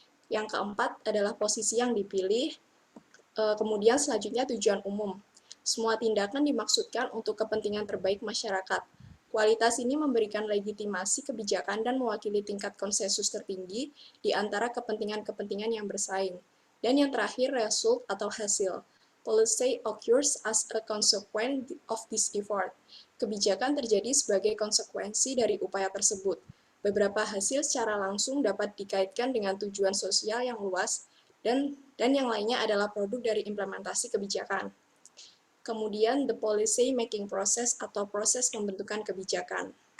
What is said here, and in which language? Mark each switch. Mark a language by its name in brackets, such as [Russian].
[Indonesian] Yang keempat adalah posisi yang dipilih, kemudian selanjutnya tujuan umum. Semua tindakan dimaksudkan untuk kepentingan terbaik masyarakat. Kualitas ini memberikan legitimasi kebijakan dan mewakili tingkat konsensus tertinggi di antara kepentingan-kepentingan yang bersaing. Dan yang terakhir, result atau hasil. [English] Policy occurs as a consequence of this effort. [Indonesian] Kebijakan terjadi sebagai konsekuensi dari upaya tersebut. Beberapa hasil secara langsung dapat dikaitkan dengan tujuan sosial yang luas, dan yang lainnya adalah produk dari implementasi kebijakan. Kemudian, [English] the policy making process [Indonesian] atau proses pembentukan kebijakan.